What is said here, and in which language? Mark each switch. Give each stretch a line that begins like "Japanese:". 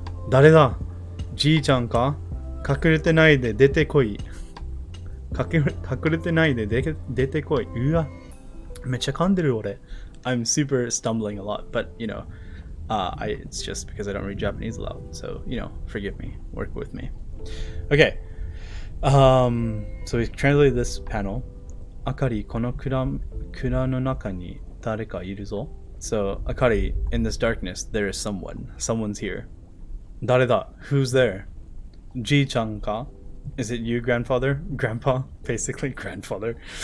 Japanese: 誰だ? じいちゃんか? 隠れてないで出てこい。隠れてないで出てこい。うわ。めっちゃ噛んでる俺。
English: I'm super stumbling a lot, but you know, it's just because I don't read Japanese a lot. So, you know, forgive me. Work with me. Okay. So we translated this panel.
Japanese: Akari, この蔵の中に誰かいるぞ.
English: So, Akari, in this darkness, there is someone. Someone's here.
Japanese: 誰だ?
English: Who's there?
Japanese: Ji-chan ka?
English: Is it you, grandfather? Grandpa? Basically, grandfather.